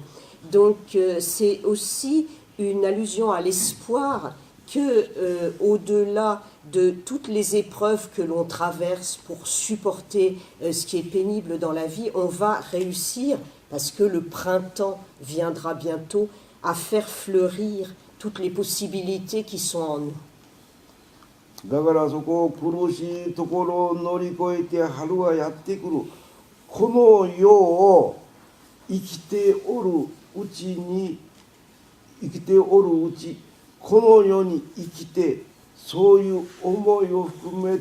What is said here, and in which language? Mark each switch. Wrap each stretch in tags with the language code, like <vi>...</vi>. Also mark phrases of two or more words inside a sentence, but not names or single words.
<fr>Donc c'est aussi une allusion à l'espoir que, au-delà de toutes les épreuves que l'on traverse pour supporter ce qui est pénible dans la vie, on va réussir, parce que le printemps viendra bientôt, à faire fleurir toutes les possibilités qui sont en nous.</fr> <ja>だからそこを苦しいところを乗り越えて春はやってくる。この世を生きておるうち、この世に生きて、そういう思いを含め</ja>